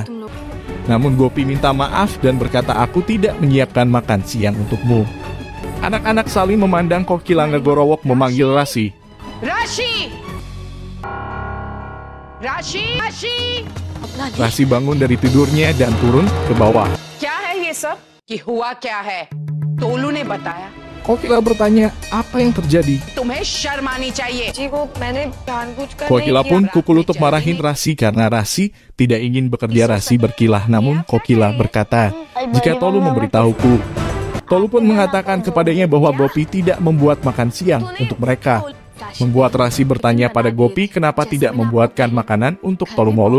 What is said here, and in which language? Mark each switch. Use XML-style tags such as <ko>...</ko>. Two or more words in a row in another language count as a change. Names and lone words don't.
<id>Namun Gopi minta maaf dan berkata aku tidak menyiapkan makan siang untukmu. Anak-anak saling memandang Kokila ngegorowok memanggil Rasi. Rashi! Rashi! Rashi! Rasi bangun dari tidurnya dan turun ke bawah.</id> <hi>क्या है ये सब? कि हुआ क्या है? तोलू ने बताया।</hi> <id>Kokila bertanya apa yang terjadi.</id> <hi>तुम्हें शर्म आनी चाहिए। जी वो मैंने जानबूझकर</hi> <id>Kokila pun pukul untuk marahin Rasi karena Rasi tidak ingin bekerja. Rasi berkilah, namun Kokila berkata, jika Tolu memberitahuku. Tolu pun mengatakan kepadanya bahwa Gopi tidak membuat makan siang untuk mereka. Membuat Rasi bertanya pada Gopi kenapa tidak membuatkan makanan untuk Tolu Molu.</id>